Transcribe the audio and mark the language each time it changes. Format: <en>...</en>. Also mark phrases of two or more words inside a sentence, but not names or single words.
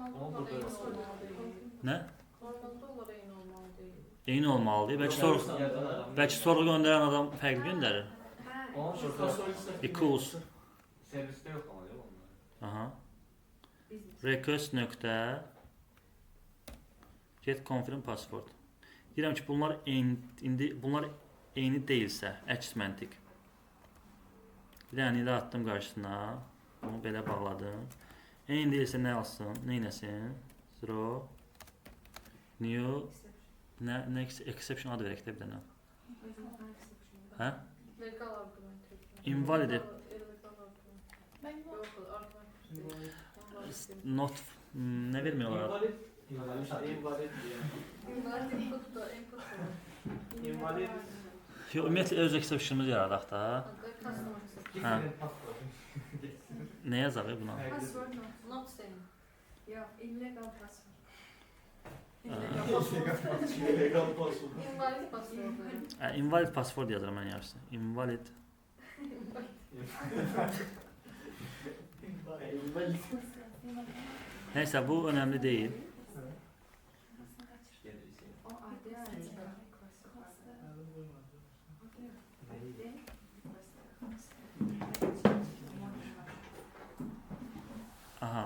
<az>Nə? Normalde olar eyni olmalı deyil. Eyni olmalıdır. Bəlkə sorğu göndərən adam fərqli göndərir. Equals.</az> <tr>Serviste yok ama değil mi onlar?</tr> <az>Aha. Request nöqtə</az> <en>get confirm password.</en> <az>Deyirəm ki, bunlar eyni deyilsə, əks məntiq. Bir dənə ilə atdım qarşısına. Onu belə bağladım. Eyni deyilsə nə alsın? Nə eləsin?</az> <en>Throw new exception</en> <az>adı verək də bir dənə. Hə?</az> <en>Legal argument. Invalid.</en> <tr>Yok, argument. Not nə vermiyorlar? İnvalid diye.</tr> <en>Invalid input da input. İnvalid.</en> <az>Yox, ümumiyyətlə öz exception'ımız yaradaq da.</az> <en>Customer exception.</en> <az>Nə yazaq buna?</az> <en>Password not. Not same. Yeah, illegal password. Legal password. Invalid password. Invalid password</en> <az>yazıram mən yarısı.</az> <tr>Invalid. Neyse bu önemli değil.</tr> <az>O adres. Aha.</az>